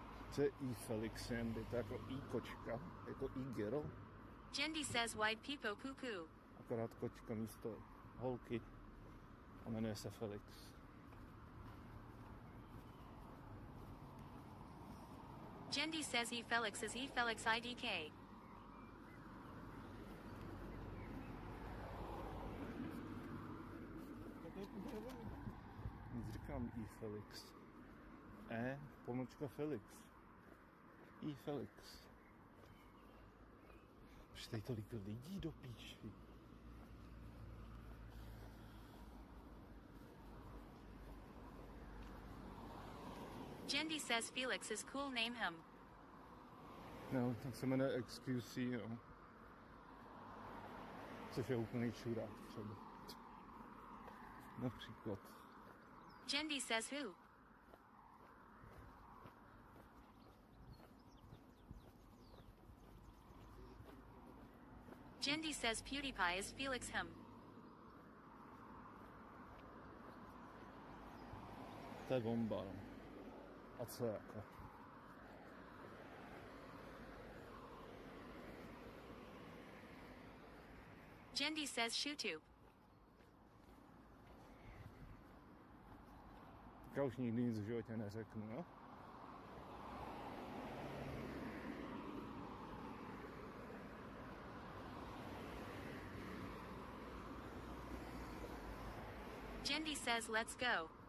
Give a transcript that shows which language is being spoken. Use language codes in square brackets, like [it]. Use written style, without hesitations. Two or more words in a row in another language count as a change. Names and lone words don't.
[cs] Co je i-Felix, Andy? To je jako i-kočka, jako i-girl, [en] Jendi says white people cuckoo. [cs] akorát kočka místo holky a jmenuje se Felix. [en] Jendi says E-Felix is E-Felix IDK. [cs] Nic říkám i-Felix. Felix. I-Felix. Proč tady tolik lidí do píči? [en] Jendi says Felix is cool, name him. [cs] No, tak se jmenuje XQC, no. Což je úplný čurák třeba. Například. [en] Jendi says who? Jendi says PewDiePie is Felix him. [cs] To je bomba, no. A co jako? [en] Jendi says ShoeTube. [cs] Tak já už nikdy nic v životě neřeknu, jo? [en] Jendi says let's go.